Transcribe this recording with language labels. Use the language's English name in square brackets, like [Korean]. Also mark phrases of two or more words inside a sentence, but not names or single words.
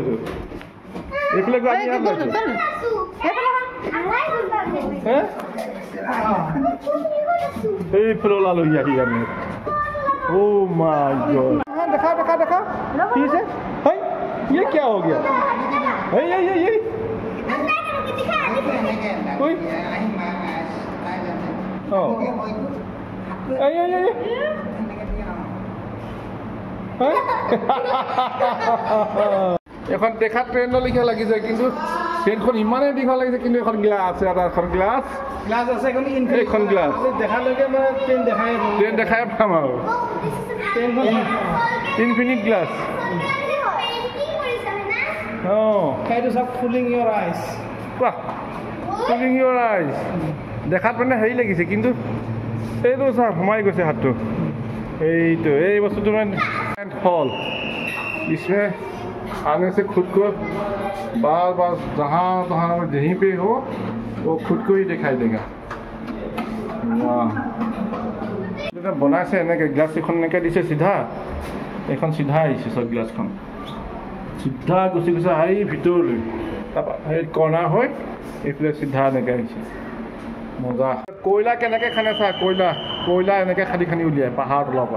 [Hindi] एक लोग फ्लोला लो यही हमें। [English] oh my god. [Hindi] देखा देखा देखा ठीक है। ये क्या हो गया? ये कोई [Assamese] এখন দেখা ট্ৰেইনৰ লিখা লাগিছে, কিন্তু ট্ৰেইনখন ইমানেই দীঘল লাগিছে, কিন্তু এখন গ্লাছ আছে, এটা এখন গ্লাছ আছে, এখন গ্লাছ দেখালৈকে মানে ট্ৰেইন দেখাই পাম আৰু। [English] infinite glass. [Assamese] সেইটো চব [English] fooling your eyes. কোৱা, fooling your eyes. [Assamese] দেখাত মানে হেৰি লাগিছে, কিন্তু এইটো চা সোমাই গৈছে হাতটো। এইটো এই বস্তুটো মানে [Hindi] हॉल, इसमें आने से खुद को बार बार जहाँ तहाँ जहीं पे हो वो खुद को ही दिखाई देगा। [Assamese] वाह, बनाइছে এনেকৈ গ্লাছ এখন এনেকৈ দিছে চিধা, এখন চিধা আহিছে চব গ্লাছখন চিধা গুচি গুচি আহি ভিতৰলৈ, তাৰপৰা সেই কৰ্ণাৰ হৈ এইফালে চিধা এনেকৈ আহিছে। মজা। কয়লা কেনেকৈ খানে চা, কয়লা এনেকৈ খান্দি খান্দি উলিয়াই পাহাৰৰ তলৰ পৰা।